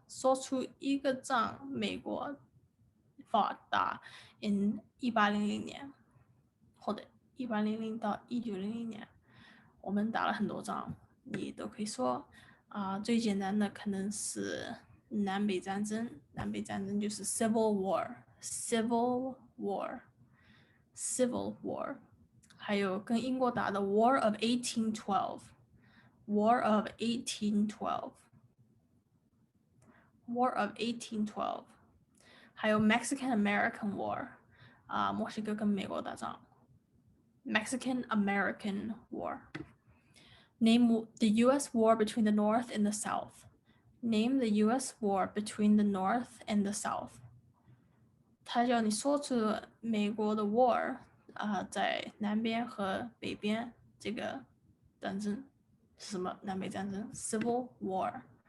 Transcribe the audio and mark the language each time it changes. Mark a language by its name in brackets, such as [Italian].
[Chinese] 说出一个仗美国 [English] fought [Chinese] 打 in 1800年，或者1800到1900年，我们打了很多仗，你都可以说。最简单的可能是南北战争，南北战争就是 Civil War， 还有跟英国打的 War of 1812， 还有 Mexican American War， 墨西哥跟美国打仗 Mexican American War。 [English] Name the U.S. war between the North and the South. Name the U.S. war between the North and the South. [Chinese] 他叫你说出美国的 war， 在南边和北边这个战争是什么？南北战争 Civil War。